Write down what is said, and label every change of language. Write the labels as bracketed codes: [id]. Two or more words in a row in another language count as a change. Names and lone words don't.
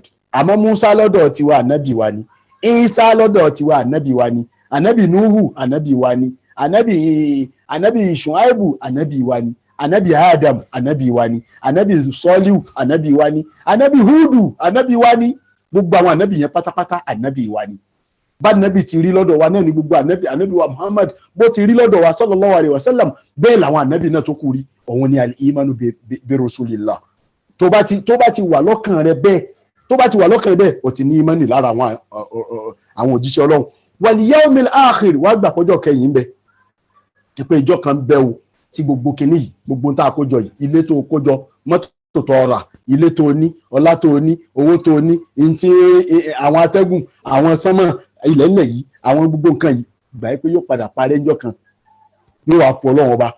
[yo] Àmọ́ Musa lọ́dọ̀ tiwa ànábì wa ni, Ìsá lọ́dọ̀ tiwa ànábì wa ni, ànábì Nuhu ànábì wa ni, ànábì Shuaibu ànábì wa ni, ànábì Adam ànábì wa ni, ànábì Sọ́líù ànábì wa ni, ànábì Húdù ànábì wa ni. Gbogbo àwọn ànábì yẹn pátápátá ànábì wa ni. Bá ànábì ti rí lọ́dọ̀ wa náà ni gbogbo ànábì wa Muhammad bó ti rí lọ́dọ̀ wa [ar] صلى الله عليه وسلم [yo] bẹ́ẹ̀ làwọn ànábì náà tó kù rí. Òun ni [ar] الإيمان برسول الله. [yo] Tó bá ti wà lọ́kàn rẹ bẹ́ẹ̀ ó ti ní ìmánì lára àwọn òjíṣẹ́ Ọlọ́run. [ar] واليوم الآخر [yo] wàá gbà pọ́jọ́ kẹyìn bẹ pé ìjọ kan bẹ o tí gbogbo kìíní yìí gbogbo tá a kójọ yìí, ilé tó kójọ, mọ́tò tó ọ̀rà, ilé tó ní, ọlá tó ní, owó tó ní, ntí àwọn atẹ́gùn, àwọn sánmọ̀ ilẹ̀ ńlẹ̀ yìí, àwọn gbogbo nǹkan yìí gbà pé yóò padà parẹ́ ìjọ kan yóò wá pọ̀ Ọlọ́run ọba.